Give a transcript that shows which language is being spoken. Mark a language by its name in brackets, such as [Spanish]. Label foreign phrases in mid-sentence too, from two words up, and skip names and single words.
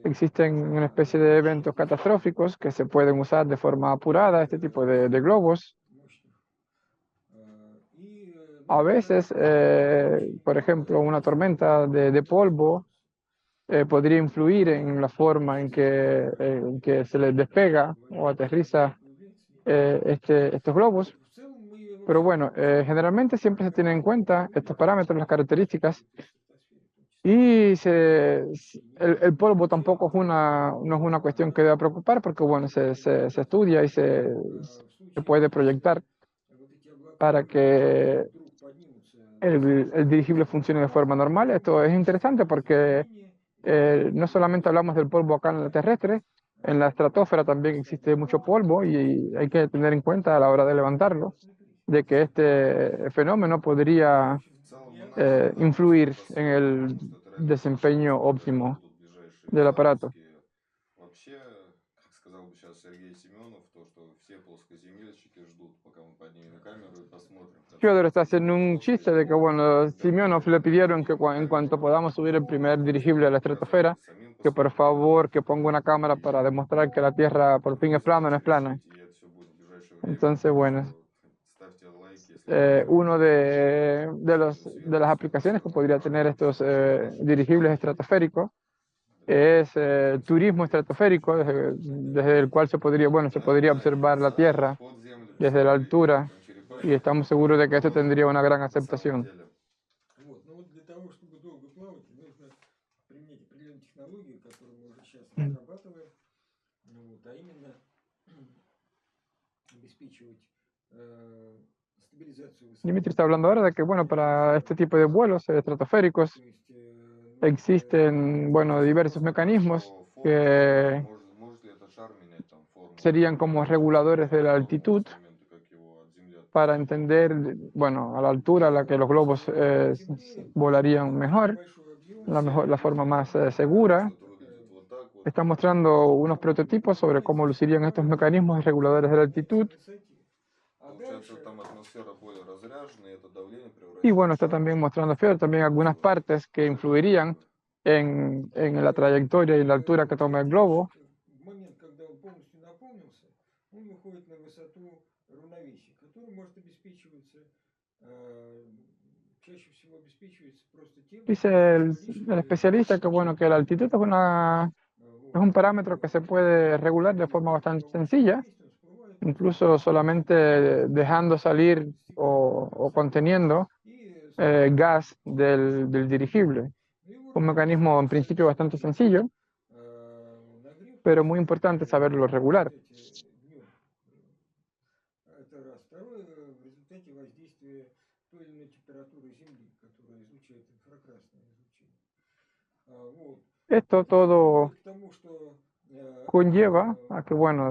[Spanish] existen una especie de eventos catastróficos que se pueden usar de forma apurada, este tipo de globos. [Russian] мощных. И, [Spanish] A veces, por ejemplo, una tormenta de polvo podría influir en la forma en que se les despega o aterriza estos globos. [Russian] в целом мы [Spanish] Pero [Russian] вообще [Spanish] bueno, generalmente siempre se tienen en cuenta estos parámetros, las características, [Russian] в стратосфере, в том числе. [Spanish] y el polvo tampoco es no es una cuestión que deba preocupar porque bueno, se estudia y [Russian] В [Spanish] se [Russian] случае, [Spanish] puede [Russian] если [Spanish] proyectar [Russian] вот эти облака [Spanish] para que [Russian] вдруг поднимутся [Spanish] el dirigible funcione de forma normal. Esto es interesante porque no solamente hablamos del polvo acá en la terrestre, en la estratosfera también existe mucho polvo y hay que tener en cuenta a la hora de levantarlo, de que este fenómeno podría [Russian] В целом мы надеемся на [Spanish] influir en [Russian] стратосферу, [Spanish] el [Russian] потому что это [Spanish] desempeño [Russian] радиоуглеродные [Spanish] óptimo [Russian] будут ближайшие [Spanish] del aparato. [Russian] запуски. Вообще, как сказал бы сейчас Сергей Семенов, то, что все плоскоземельщики ждут, пока мы поднимем камеру и посмотрим. [Spanish] Fyodor está haciendo un chiste de que, bueno, Semyonov le pidieron que en cuanto podamos subir el primer dirigible a la estratosfera, que por favor que ponga una cámara para demostrar que la Tierra por fin es plana, no es plana. Entonces, bueno, uno de las aplicaciones que podría tener estos dirigibles estratosféricos es turismo estratosférico, desde el cual se podría, bueno, se podría observar la Tierra desde la altura y estamos seguros de que esto tendría una gran aceptación. [Russian] Вот. Но вот для того, чтобы долго плавать, нужно применять определенную технологию, которую мы уже сейчас Mm. разрабатываем, вот, а именно обеспечивать стабилизацию высоты. [Spanish] Dimitri está hablando ahora de que, bueno, para este tipo de vuelos estratosféricos [Russian] То есть, [Spanish] existen, bueno, diversos mecanismos que [Russian] Может ли этот шар менять там форму? [Spanish] serían como reguladores de la altitud para entender, bueno, a la altura a la que los globos volarían mejor, la forma más segura. Está mostrando unos prototipos sobre cómo lucirían estos mecanismos reguladores de la altitud. Y bueno, está también mostrando Fyodor también algunas partes que influirían en la trayectoria y la altura que toma el globo. [Russian] В момент, когда он полностью наполнился, он выходит на высоту равновесия, которая может обеспечиваться, чаще всего обеспечивается просто тем, [Spanish] Dice el especialista que, bueno, que la altitud es un parámetro que se puede regular de forma bastante sencilla, incluso solamente dejando salir o conteniendo gas del dirigible. Un mecanismo en principio bastante sencillo, pero muy importante saberlo regular. [Russian] Это раз. Второе, в результате воздействия той или иной температуры Земли, которая излучает инфракрасное излучение. Вот. [Spanish] Esto [Russian] Это все [Spanish] todo [Russian] приводит к тому, что [Spanish] conlleva a que, bueno,